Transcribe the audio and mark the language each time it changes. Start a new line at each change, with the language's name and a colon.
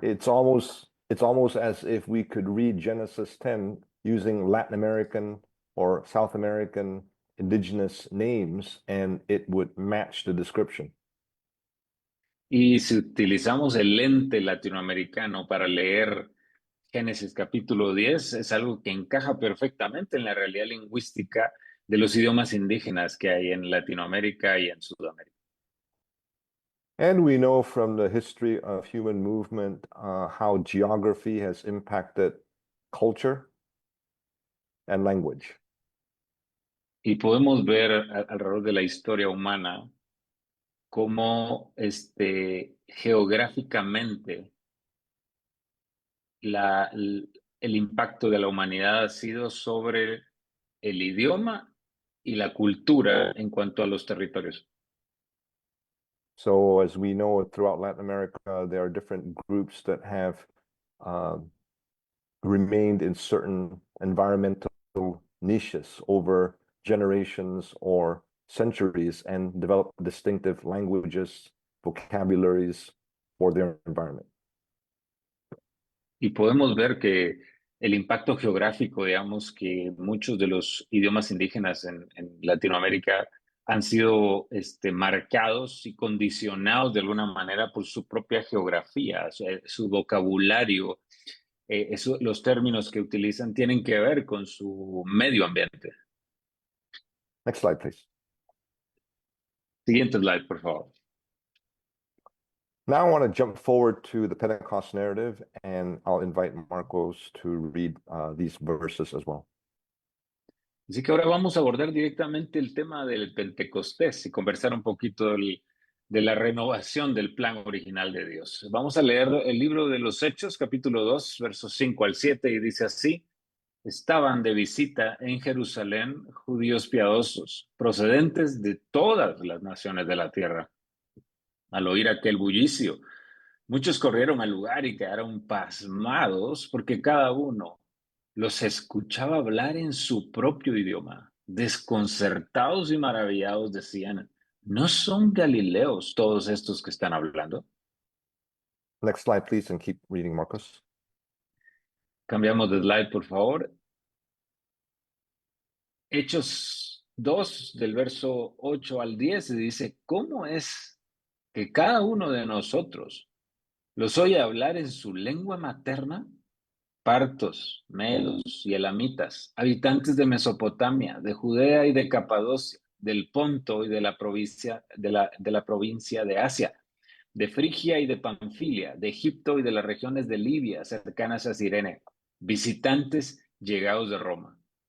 English: It's almost as if we could read Genesis 10 using Latin American or South American indigenous names, and it would match the description.
Spanish: Y si utilizamos el lente latinoamericano para leer Génesis capítulo 10, es algo que encaja perfectamente en la realidad lingüística de los idiomas indígenas que hay en Latinoamérica y en Sudamérica.
English: And we know from the history of human movement how geography has impacted culture and language.
Spanish: Y podemos ver alrededor de la historia humana cómo geográficamente el impacto de la humanidad ha sido sobre el idioma y la cultura en cuanto a los territorios.
English: So as we know, throughout Latin America, there are different groups that have remained in certain environmental niches over generations or centuries and developed distinctive languages, vocabularies for their environment.
Spanish: Y podemos ver que el impacto geográfico, digamos, que muchos de los idiomas indígenas en Latinoamérica han sido marcados y condicionados de alguna manera por su propia geografía, su vocabulario, los términos que utilizan tienen que ver con su medio ambiente.
English: Next slide, please.
Spanish: Siguiente slide, por favor.
English: Now I want to jump forward to the Pentecost narrative, and I'll invite Marcos to read these verses as well.
Spanish: Así que ahora vamos a abordar directamente el tema del Pentecostés y conversar un poquito de la renovación del plan original de Dios. Vamos a leer el libro de los Hechos, capítulo 2, versos 5 al 7, y dice así: estaban de visita en Jerusalén judíos piadosos, procedentes de todas las naciones de la tierra. Al oír aquel bullicio, muchos corrieron al lugar y quedaron pasmados porque cada uno los escuchaba hablar en su propio idioma. Desconcertados y maravillados decían: ¿no son galileos todos estos que están hablando?
English: Next slide, please, and keep reading, Marcos.
Spanish: Cambiamos de slide, por favor. Hechos 2, del verso 8 al 10, dice, ¿cómo es que cada uno de nosotros los oye hablar en su lengua materna? Partos, medos y elamitas, habitantes de Mesopotamia, de Judea y de Capadocia, del Ponto y de la provincia de Asia, de Frigia y de Panfilia, de Egipto y de las regiones de Libia cercanas a Cirene, visitantes llegados de Roma.